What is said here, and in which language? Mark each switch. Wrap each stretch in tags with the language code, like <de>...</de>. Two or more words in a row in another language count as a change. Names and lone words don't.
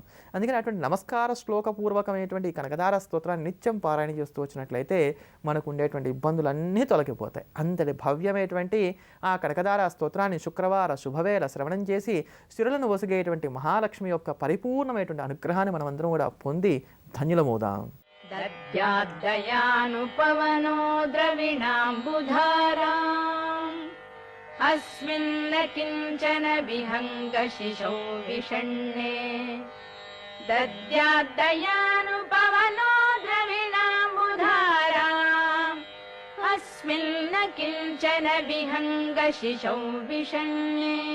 <te>అందుకని అటువంటి నమస్కార శ్లోకపూర్వకమైనటువంటి ఈ కనకధారా స్తోత్రాన్ని నిత్యం పారాయణ చేస్తూ వచ్చినట్లయితే మనకు ఉండేటువంటి ఇబ్బందులన్నీ తొలగిపోతాయి. అంతటి భవ్యమైనటువంటి ఆ కనకధారా స్తోత్రాన్ని శుక్రవార శుభవేళ శ్రవణం చేసి సిరులను ఒసిగేటువంటి మహాలక్ష్మి యొక్క పరిపూర్ణమైనటువంటి అనుగ్రహాన్ని మనమందరం కూడా పొంది ధన్యులమవుదాం.</te> <sa>दद्याद्दयानुपवनो द्रविणाम्बुधाराम् अस्मिन्न किञ्चन विहङ्गशिशौ विषण्णे दद्याद्दयानुपवनो द्रविणाम्बुधाराम् अस्मिन्न किञ्चन विहङ्गशिशौ विषण्णे</sa>